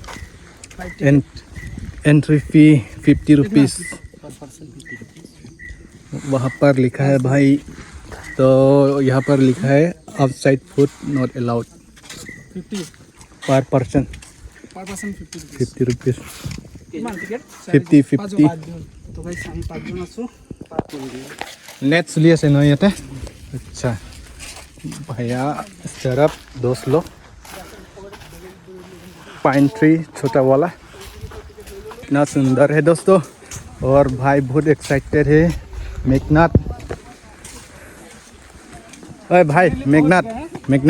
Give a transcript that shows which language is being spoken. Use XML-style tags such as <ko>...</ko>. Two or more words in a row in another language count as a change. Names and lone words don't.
<hi>एंट्री फी 50 रुपीज़ वहाँ पर लिखा है भाई। तो यहाँ पर लिखा है</hi> <en>outside food not allowed</en> <hi>50</hi> <en>per person, per person 50</en> <hi>50 रुपीज़।</hi> <as>কিমান টিকেট? 50। তো গাইস আমি 5 জন আছো। নেট চলি আছে ন ইয়াতে?</as> <hi>अच्छा भैया, इस तरफ दोस्त लोग,</hi> <en>pine tree</en> <hi>छोटा वाला, इतना सुंदर है दोस्तों। और भाई बहुत एक्साइटेड है, मेघनाथ। अरे भाई मेघनाथ,</hi>